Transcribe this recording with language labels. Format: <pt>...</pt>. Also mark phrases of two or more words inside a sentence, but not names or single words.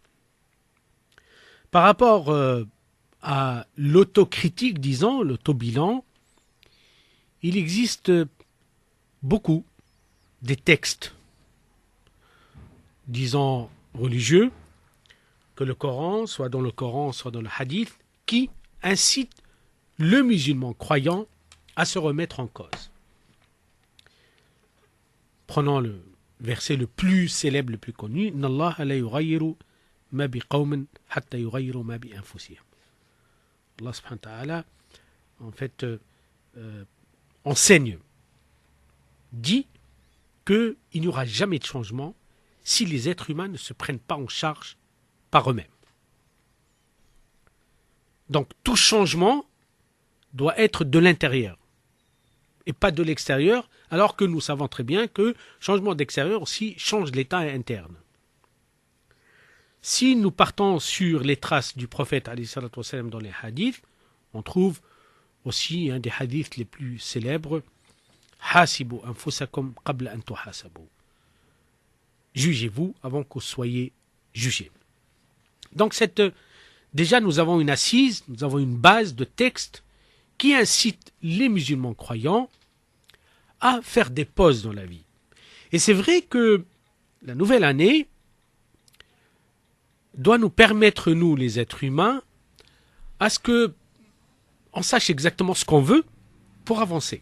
<fr>Par rapport à l'autocritique, disons, l'autobilan, il existe beaucoup des textes, disons religieux, que le Coran, soit dans le Coran, soit dans le Hadith, qui incitent le musulman croyant à se remettre en cause. Prenons le verset le plus célèbre, le plus connu,</fr> <ar>إن الله لا يغير ما بقوم حتى يغيروا ما بأنفسهم. الله سبحانه وتعالى,</ar> <fr>en fait, enseigne, dit qu'il n'y aura jamais de changement si les êtres humains ne se prennent pas en charge par eux-mêmes. Donc tout changement doit être de l'intérieur et pas de l'extérieur, alors que nous savons très bien que changement d'extérieur aussi change l'état interne. Si nous partons sur les traces du prophète</fr> <ar>عليه الصلاة والسلام</ar> <fr>dans les hadiths, on trouve aussi un des hadiths les plus célèbres,</fr> <ar>حاسبوا أنفسكم قبل أن تحاسبوا.</ar> <fr>Jugez-vous avant que vous soyez jugés. Donc déjà nous avons une assise, nous avons une base de texte qui incite les musulmans croyants à faire des pauses dans la vie. Et c'est vrai que la nouvelle année doit nous permettre, nous les êtres humains, à ce que on sache exactement ce qu'on veut pour avancer.</fr>